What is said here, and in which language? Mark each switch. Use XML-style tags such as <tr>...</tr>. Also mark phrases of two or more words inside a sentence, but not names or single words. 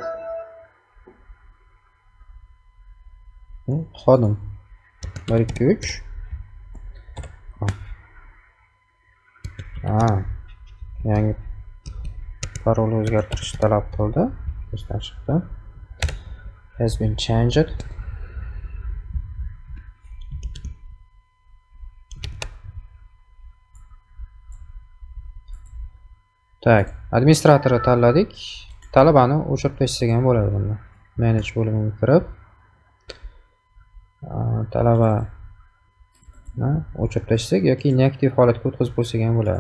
<uz>Xodim 1 2 3. Yangi parolni o'zgartirish talab qildi. Ishdan chiqdi.</uz> <en>Has been changed.</en> <uz>Tak, administratorni tanladik. Talabani o'chirib tashlasak ham bo'ladi bunda. Manage bo'limiga kirib, talabani o'chirib tashlasak yoki inaktiv holatga o'tkazib qo'ysak ham bo'ladi.</uz>